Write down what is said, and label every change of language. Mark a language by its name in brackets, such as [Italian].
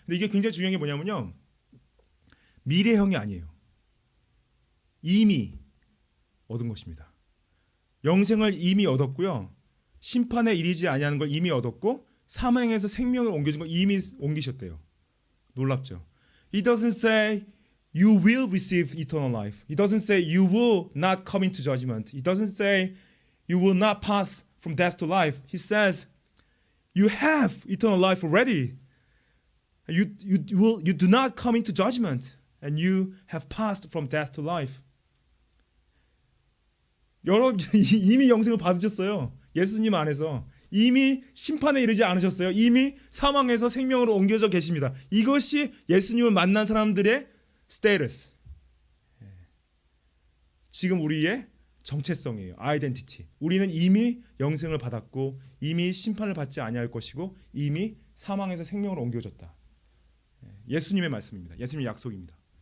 [Korean] 근데 이게 굉장히 중요한 게 뭐냐면요. 미래형이 아니에요. 이미 얻은 것입니다. 영생을 이미 얻었고요. 심판에 이르지 아니하는 걸 이미 얻었고 사망에서 생명을 옮겨준 걸 이미 옮기셨대요. 놀랍죠? [English] It doesn't say you will receive eternal life. It doesn't say you will not come into judgment. It doesn't say you will not pass from death to life. He says you have eternal life already. You do not come into judgment and you have passed from death to life. [Korean] 이미 영생을 받으셨어요. 예수님 안에서 이미 심판에 이르지 않으셨어요. 이미 사망에서 생명으로 옮겨져 계십니다. 이것이 예수님을 만난 사람들의 스테이터스. 지금 우리의 정체성이에요. 아이덴티티. 우리는 이미 영생을 받았고 이미 심판을 받지 아니할 것이고 이미 사망에서 생명으로 옮겨졌다. 예수님의 말씀입니다. 예수님의 약속입니다.